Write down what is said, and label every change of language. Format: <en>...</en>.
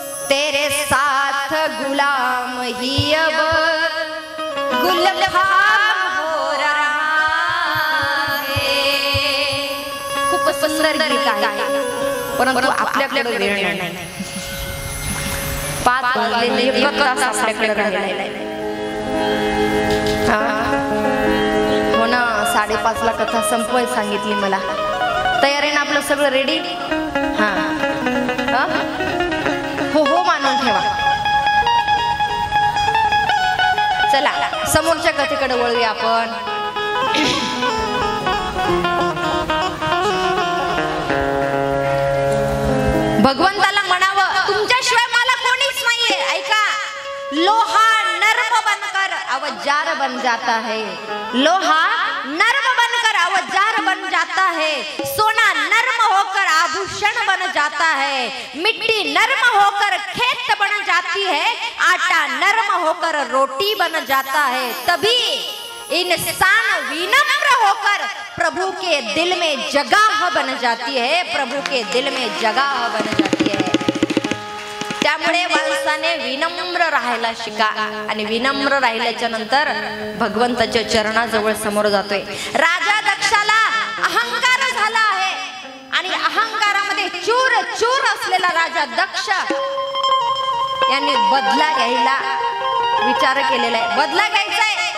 <hi>तेरे साथ गुलाम ही अब गुलफाम हो रहा है.</hi> <mr>खूप सुंदर गीत आहे परंतु आपल्याकडे वेळ नाही. 5 वाजले 1 तास आपल्याकडे राहिलेला आहे. हो ना, 5:30ला कथा संपवाय सांगितली मला. तयार आहे ना आपलं सगळं रेडी? हा हो हो मानून ठेवा. चला समोरच्या कथेकडे वळूया आपण. भगवंताला म्हणावं तुमच्याशिवाय मला कोणीच नाहीये.</mr> <hi>ऐका, लोहा नर्म बनकर औजार बन जाता है. लोहा नर्म बनकर औजार बन जाता है. सोना नर्म होकर आभूषण बन जाता है. मिट्टी नर्म होकर खेत बन जाती है. आटा नर्म होकर रोटी बन जाता है. तभी इंसान विनम्र होकर प्रभु के दिल में जगह बन जाती है. प्रभु के दिल में जगह बन जाती है.</hi> <mr>त्यामुळे माणसाने विनम्र राहायला शिका आणि विनम्र राहिल्याच्या नंतर भगवंताच्या चरणाजवळ समोर जातोय. राजा दक्षाला अहंकार झाला आहे आणि अहंकारामध्ये चूर चूर असलेला राजा दक्ष यांनी बदला घ्यायला विचार केलेला आहे. बदला घ्यायचा आहे.</mr>